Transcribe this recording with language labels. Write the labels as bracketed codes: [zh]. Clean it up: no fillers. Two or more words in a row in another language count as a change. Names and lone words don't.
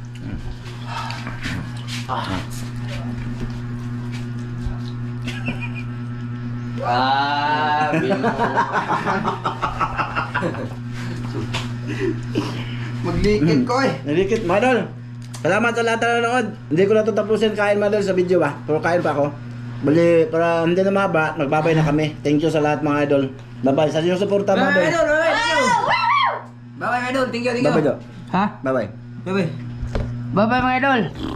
[tl] Bino. Maglikit ko eh. Nalikit, Madol. Salamat sa lahat na nanonood. Hindi ko na ito tapusin kain, Madol, sa video ba? Pero kain pa ako. Bali, para hindi na maba, magbabay na kami. [en] Thank you [tl] sa lahat mga idol. Bye-bye. Sa inyong suporta, Madol. [en] Bye-bye, idol. Bye-bye, idol. Thank you, thank you. Bye-bye, Jo. Ha? Bye-bye. Bye-bye. [tl] Bye-bye mga idol.